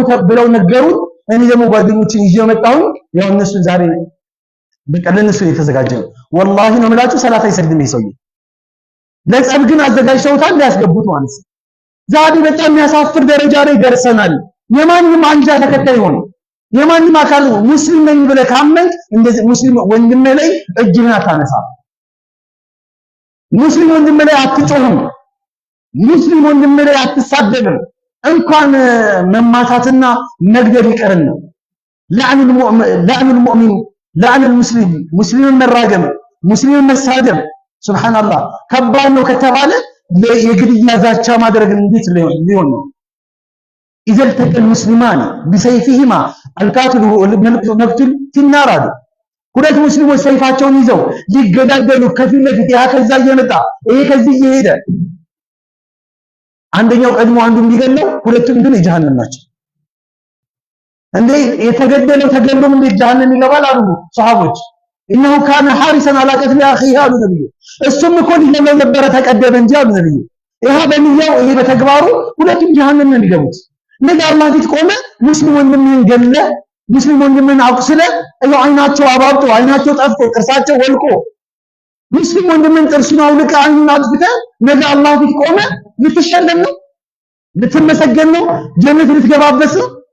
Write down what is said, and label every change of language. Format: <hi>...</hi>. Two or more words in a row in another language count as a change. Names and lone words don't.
<am>ብለው ነገሩ እኔ ደግሞ ጓደኞቼን ይዤ መጣሁ ያው እነሱ ዛሬ በቃ ለነሱ የተዘጋጀው ወላሂ ነው የምላችሁ ሰላት አይሰግድም ይሰውይ ለጸብ ግን አዘጋጅተውታል ሊያስገቡት ማለት ዛሬ በጣም የሚያሳፍር ደረጃ ላይ ደርሰናል የማንም አንጃ ተከታይ ሆነ የማንም አካል ሙስሊም ነኝ ብለህ ካመንክ እንደዚህ ሙስሊም ወንድም ላይ እጅህን አታነሳ ሙስሊም ወንድም ላይ አትጮህም ሙስሊም ወንድም ላይ አትሳደብም እንኳን መማታትና መግደል ይቀርና</am> <ar>لعن المؤمن لعن المسلم</ar> <am>ሙስሊምን መራገም ሙስሊምን መሳደብ ሱብሃንአላህ ከባድ ነው ከተባለ የግድያ ዛቻ ማድረግ እንዴት ሊሆን ነው</am> <ar>إذا التقى المسلمان بسيفهما القاتل والمقتول في النار</ar> <am>ሁለት ሙስሊሞች ሰይፋቸውን ይዘው ሊገዳደሉ ከፊት ለፊት ያ ከዛ እየመጣ ይሄ ከዚህ እየሄደ አንደኛው ቀድሞ አንዱን ሊገለው ሁለቱም ግን የጀሃነም ናቸው እንዴ የተገደለው ተገሎም እንደ ጀሃነም ይገባል አሉ ሱሐቦች</am> <ar>انه كان حارسا على قتل اخيه</ar> <am>አሉ ነብዩ እሱም እኮ ሊገለው ነበር ተቀደመ እንጂ አሉ ነብዩ ይሄ በሚያው ይሄ በተግባሩ ሁለቱም ጀሃነም ነው የሚገቡት ነገ አላህ ፊት ቆመ ሙስሊም ወንድምን ገለ ሙስሊም ወንድምን አቁስለ እያው አይናቸው አባብጦ አይናቸው ጠፍቶ ጥርሳቸው ወልቆ ሙስሊም ወንድምን ጥርሱን አውልቀ አይኑን አጥፍተ ነገ አላህ ፊት ቆመ ልትሸለም ነው ልትመሰገን ነው ጀነት ልትገባበስ ነው</am>